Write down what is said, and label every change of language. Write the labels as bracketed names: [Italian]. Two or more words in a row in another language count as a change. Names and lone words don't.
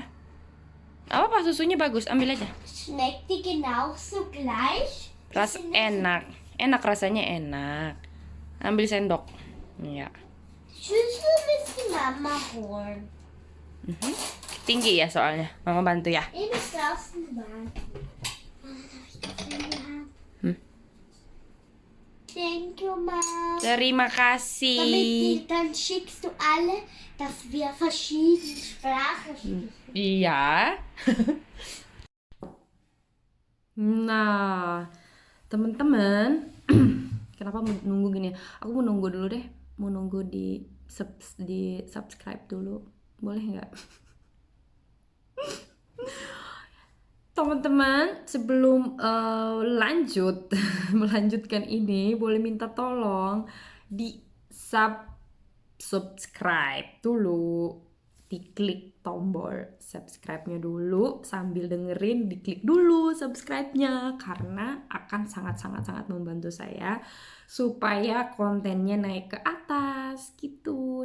[Indonesian] Apa susunya bagus, ambil aja. [German] Schmeckt die genauso gleich? [Indonesian] Enak. Enak rasanya enak. Ambil sendok. Iya. [German] Susu müsste Mama holen. [Indonesian] Tinggi ya soalnya. Mama bantu ya. [German] Ich muss draußen warten. Darf ich das in die Hand? [English] Thank you, Mom. [Indonesian] Terima kasih. [German] Dann schickst du alle, dass wir verschiedene Sprachen sprechen. [Indonesian] Iya. Nah, teman-teman, kenapa nunggu gini? Aku mau nunggu dulu deh. Mau nunggu di subscribe dulu. Boleh nggak? Teman-teman, sebelum melanjutkan ini, boleh minta tolong di subscribe dulu, diklik tombol subscribe-nya dulu, sambil dengerin diklik dulu subscribe-nya, karena akan sangat-sangat membantu saya supaya kontennya naik ke atas gitu.